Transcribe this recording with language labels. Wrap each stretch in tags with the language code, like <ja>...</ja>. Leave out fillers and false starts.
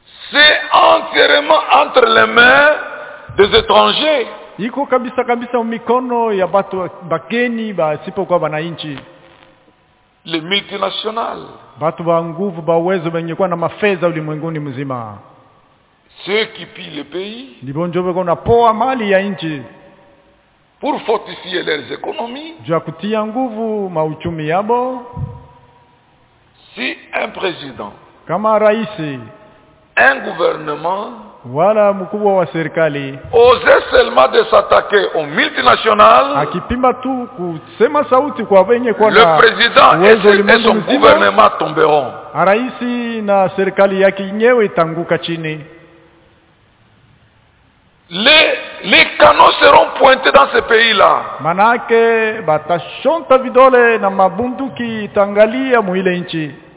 <fr>C'est entièrement entre les mains des étrangers.</fr> <sw>Iko kabisa kabisa mikono ya batu bakeni ba sipo kwa wananchi.</sw> <fr>Les multinationales.</fr> <sw>Batu ba nguvu ba uwezo wenye kuwa na mafedha ulimwenguni mzima.</sw> <fr>Ceux qui pillent le pays.</fr> <sw>Ndipo njo beko na poa mali ya nchi.</sw> <fr>Pour fortifier leurs économies.</fr> <sw>Jua kutia nguvu mauchumi yabo.</sw> <fr>Si un président.</fr> <sw>Kama raisi.</sw> <fr>Un gouvernement,</fr> <sw>wala mkubwa wa serikali,</sw> <fr>ose seulement de s'attaquer aux multinationales,</fr> <sw>akipima tu kusema sauti kwa wenye kwa</sw> <fr>le président et son gouvernement tomberont.</fr> <sw>Araisi na serikali yake yenyewe itanguka chini.</sw> <fr>Les canons seront pointés dans ce pays-là.</fr> <sw>Manake batashonta vidole na mabunduki tangalia mwile nchi.</sw>